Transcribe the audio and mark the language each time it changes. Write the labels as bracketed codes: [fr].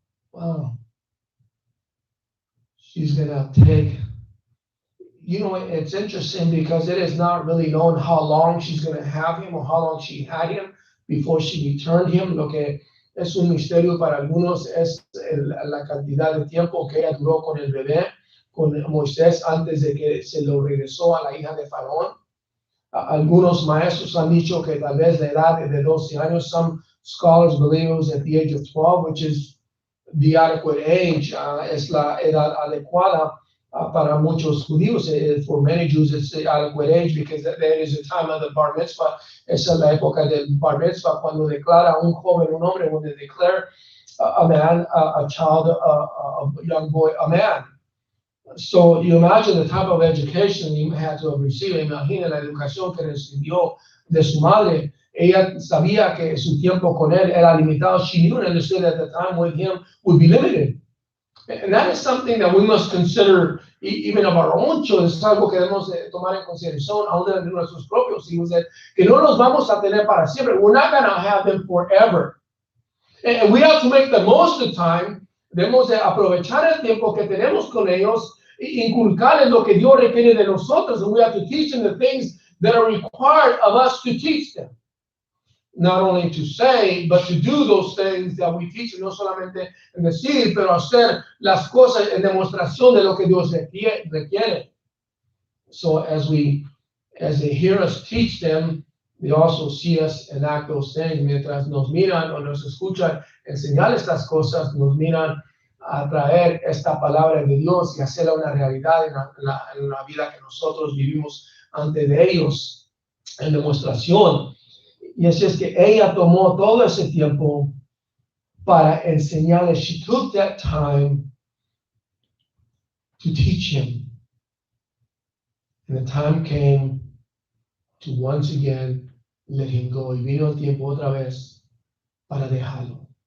[en] Wow. She's going to take, it's interesting because it is not really known how long she's going to have him or how long she had him before she returned him. [es] Lo que es un misterio para algunos es la cantidad de tiempo que ella duró con el bebé, con Moisés, antes de que se lo regresó a la hija de Faraón. Algunos maestros han dicho que tal vez la edad de 12 años. [en] Some scholars believe it was at the age of 12, which is the adequate age, [es] es la edad adecuada para muchos judíos. [en] For many Jews, it's the adequate age because that is the time of the bar mitzvah. [es] Esa es la época del bar mitzvah, cuando declara un joven, un hombre, [en] when they declare a man, a child, a young boy, a man. So you imagine the type of education he had to have received. [es] Imagina la educación que recibió de su madre. Ella sabía que su tiempo con él era limitado. [en] She knew and understood that the time with him would be limited. And that is something that we must consider even of our own children. [es] Es algo que debemos tomar en consideración aún de nuestros propios hijos, que no los vamos a tener para siempre. [en] We're not going to have them forever. And we have to make the most of the time. [es] Debemos de aprovechar el tiempo que tenemos con ellos, inculcarles lo que Dios requiere de nosotros, [en] and we have to teach them the things that are required of us to teach them. Not only to say, but to do those things that we teach, [es] no solamente en decir, pero hacer las cosas en demostración de lo que Dios requiere. [en] So as they hear us teach them, they also see us enact those things. [es] Mientras nos miran o nos escuchan enseñar estas cosas, nos miran a traer esta palabra de Dios y hacerla una realidad en la vida que nosotros vivimos ante de ellos en demostración. Y así es que ella tomó todo ese tiempo para enseñarle. [en] She took that time to teach him. And the time came to once again let him go. [es] Y vino el tiempo otra vez para dejarlo.